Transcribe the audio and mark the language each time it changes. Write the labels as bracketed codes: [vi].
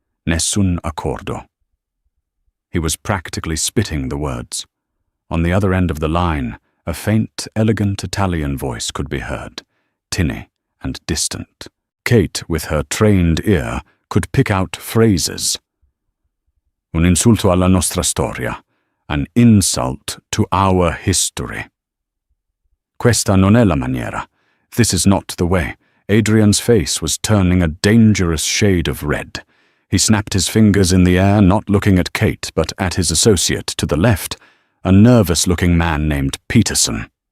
[it] Nessun accordo." [en] He was practically spitting the words. On the other end of the line, a faint, elegant Italian voice could be heard, tinny and distant. Kate, with her trained ear, could pick out phrases. [it] "Un insulto alla nostra storia. [en] An insult to our history. [it] Questa non è la maniera. [en] This is not the way." Adrian's face was turning a dangerous shade of red. He snapped his fingers in the air, not looking at Kate, but at his associate to the left, a nervous-looking man named Peterson.